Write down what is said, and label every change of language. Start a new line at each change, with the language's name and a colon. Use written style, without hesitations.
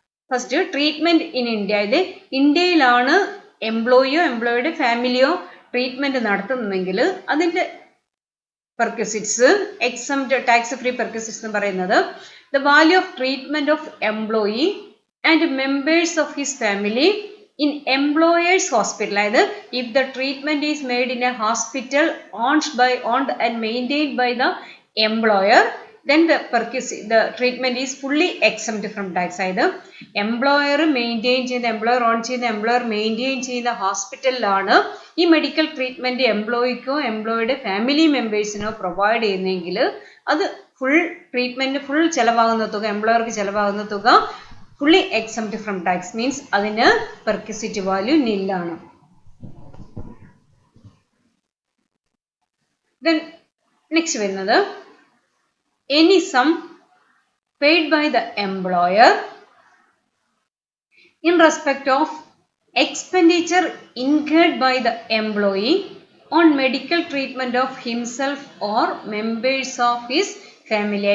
Malayalam: First, treatment in India. ഇത് ഇന്ത്യയിലാണ് എംപ്ലോയിയോ എംപ്ലോയിയുടെ ഫാമിലിയോ treatment നടത്തുന്നെങ്കിൽ അതിന്റെ പെർക്വിസിറ്റ്സ് എക്സംപ്റ്റ് ടാക്സ് ഫ്രീ പെർക്വിസിറ്റ്സ് എന്ന് പറയുന്നത്
English: The value of treatment of employee and members of his family in employer's hospital.
Malayalam: അതായത്
English: if the treatment is made in a hospital owned and maintained by the employer, then the treatment is fully exempt from tax.
Malayalam: അതായത് employer maintain ചെയ്യുന്ന, employer on ചെയ്യുന്ന, employer maintain ചെയ്യുന്ന ഹോസ്പിറ്റലിലാണ് ഈ medical treatment എംപ്ലോയിക്കോ എംപ്ലോയിയുടെ family മെമ്പേഴ്സിനോ provide ചെയ്യുന്നെങ്കിൽ അത് full treatment full ചെലവാകുന്ന തുക, എംപ്ലോയർക്ക് ചെലവാകുന്ന തുക
English: fully exempt from tax,
Malayalam: means അതിന് പെർക്വിസിറ്റ് വാല്യൂ നില്ലാണ്.
English: Then next
Malayalam: വരുന്നത്
English: any sum paid by the employer in respect of expenditure incurred by the employee on medical treatment of himself or members of his family.